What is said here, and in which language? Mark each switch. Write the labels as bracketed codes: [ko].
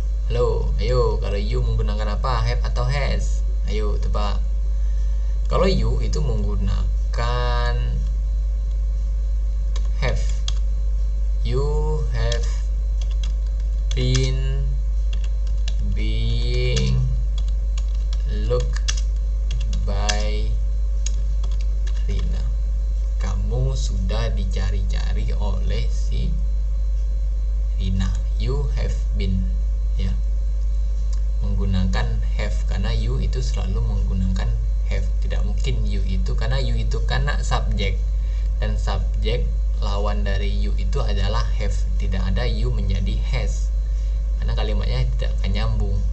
[id] Halo, ayo, kalau you menggunakan apa? Have atau has? Ayo tebak. Kalau you itu menggunakan have. [en] You have been being looked by Rina. [id] Kamu sudah dicari-cari oleh si Rina. [en] You have been, [id] ya, menggunakan have karena you itu selalu menggunakan have. Tidak mungkin you itu, karena you itu karena subjek, dan subjek lawan dari you itu adalah have. Tidak ada you menjadi has, karena kalimatnya tidak akan nyambung.